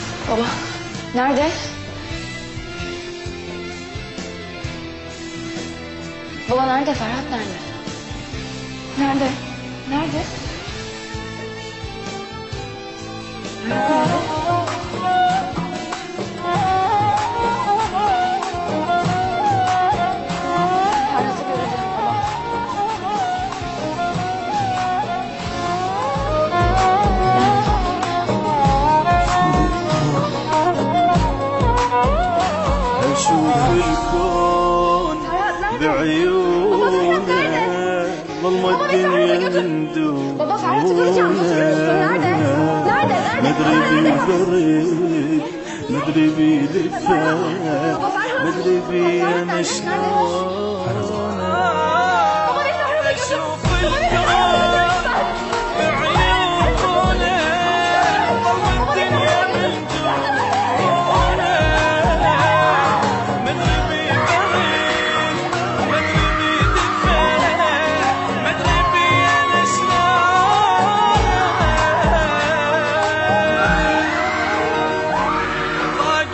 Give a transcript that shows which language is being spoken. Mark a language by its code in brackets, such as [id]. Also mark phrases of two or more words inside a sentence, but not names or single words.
[tr] بابا nerede؟ Baba nerede? Ferhat nerede? Nerede? Nerede? Ferhat'ı göreceğim baba. [ar] أشوف الكون بعيونه ظلمة الدنيا من دونه [tr] Baba Ferhat'ı göreceğim. Götürür müsün? Nerede? Nerede? [ar] مدري بيبرد مدري بيلف مدري بينا شلون [tr] Baba beni Ferhat'a götür. [ar] أشوف [tr] Baba beni Ferhat'a götür. [ar] بعيونه ظلمة الدنيا من دونه مدري بيبرد مدري بيدفى مدري بينا شلون ضاق